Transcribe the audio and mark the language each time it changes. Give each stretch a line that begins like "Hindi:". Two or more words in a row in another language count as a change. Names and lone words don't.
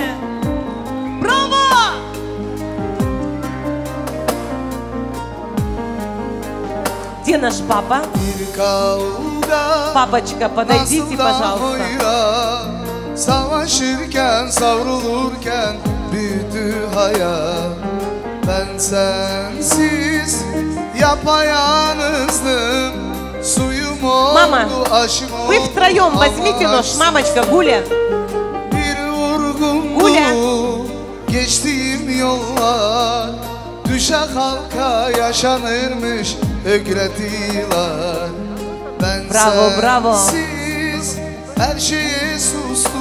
Russian: Браво! Где наш папа? Папочка, подойдите, пожалуйста.
Turkish: Savaşırken, savrulurken büyüdü hayat. Ben sensiz yapayalnızdım. Suyum
Russian: Мама,
Turkish: oldu, aşım oldu.
Russian: вы втроем возьмите нож. Мамочка, Гуля.
Turkish: Bir vurgundu
Russian: Гуля.
Turkish: Geçtiğim yollar. Düşe kalka yaşanırmış ögretiler. Ben Bravo, bravo. sensiz her şeye sustum.